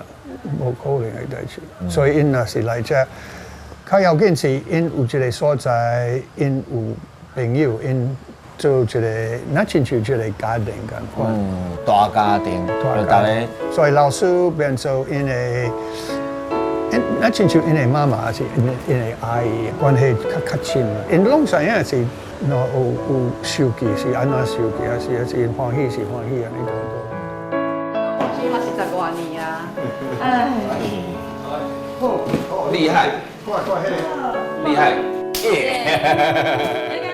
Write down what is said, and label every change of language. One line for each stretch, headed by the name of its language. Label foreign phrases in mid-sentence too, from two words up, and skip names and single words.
Min Nan Chinese: 無可能嘅代志，所以因若是來遮，較要緊是因有一個所在，因有朋友，因做一個，那親像一個家庭咁款。大家庭，大家。所以老師變做因個，那親像因個媽媽是因個阿姨關係較親啦。因攏知影是，有受氣是安怎受氣，還是因歡喜是歡喜安尼都。起碼是10多年啊！厲害，厲害，耶！